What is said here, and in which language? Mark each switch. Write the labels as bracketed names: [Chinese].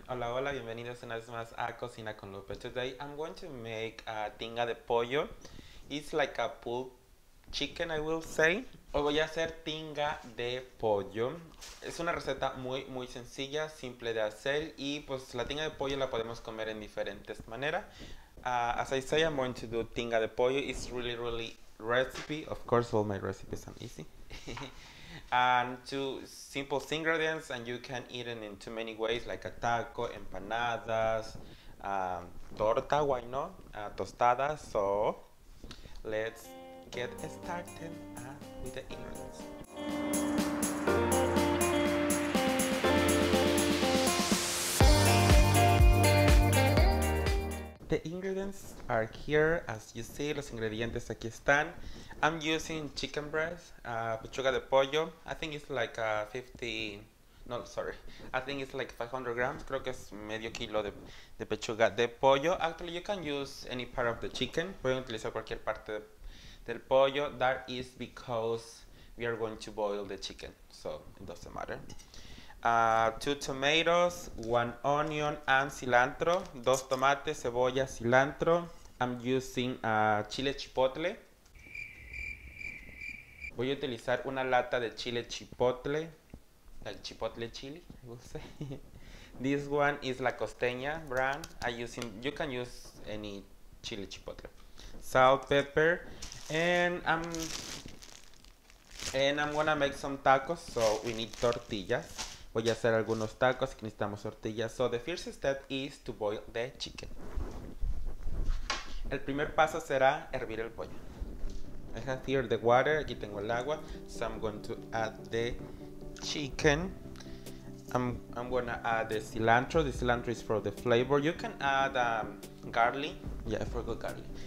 [Spanish] Hola, hola, bienvenidos una vez más a Cocina con Lupe. [English] Today I'm going to make a tinga de pollo. It's like a pulled chicken, I will say. [Spanish] Hoy voy a hacer tinga de pollo. Es una receta muy sencilla, simple de hacer y pues la tinga de pollo la podemos comer en diferentes maneras. [English] As I say, I'm going to do tinga de pollo. It's really recipe. Of course, all my recipes are easy. And two simple ingredients, and you can eat it in too many ways, like a taco, empanadas, torta, why not, tostadas. So let's get started with the ingredients. The ingredients are here, as you see. [Spanish] Los ingredientes aquí están. [English] I'm using chicken breast, [Spanish] pechuga de pollo. [English] I think it's like 50, no, sorry. I think it's like 500 grams. [Spanish] Creo que es medio kilo de pechuga de pollo. [English] Actually, you can use any part of the chicken. [Spanish] Pueden utilizar cualquier parte del pollo. [English] That is because we are going to boil the chicken, so it doesn't matter. 2 tomatoes, 1 onion and cilantro, [Spanish] 2 tomates, cebolla, cilantro. [English] I'm using chile chipotle. [Spanish] Voy a utilizar una lata de chile chipotle, [English] like chipotle chili, I will say. This one is La Costeña brand. You can use any chili chipotle. Salt, pepper, and I'm gonna make some tacos, so we need tortillas. [Spanish] Voy a hacer algunos tacos y necesitamos tortillas. [English] So the first step is to boil the chicken. [Spanish] El primer paso será hervir el pollo. [English] I have here the water, [Spanish] aquí tengo el agua, [English] so I'm going to add the chicken. I'm gonna add the cilantro. The cilantro is for the flavor. You can add garlic. Yeah, I forgot garlic.